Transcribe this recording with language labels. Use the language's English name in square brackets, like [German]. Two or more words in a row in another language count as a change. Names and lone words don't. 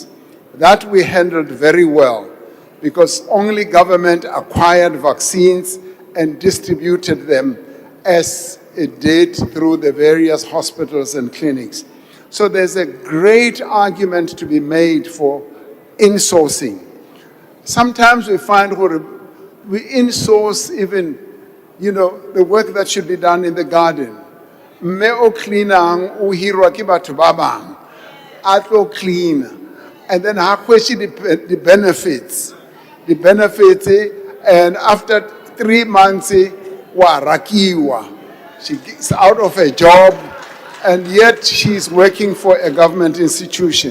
[English] That we handled very well, because only government acquired vaccines and distributed them as it did through the various hospitals and clinics. So there's a great argument to be made for insourcing. Sometimes we find we insource even, the work that should be done in the garden. [Southern Sotho] Me o cleanang o hirwa ke batho ba bang, a tlo clean, [English] and then [Southern Sotho] ha [English] question the benefits. The benefits, and after 3 months, [Southern Sotho] wa rakiwa. [English] She's out of a job, and yet she's working for a government institution.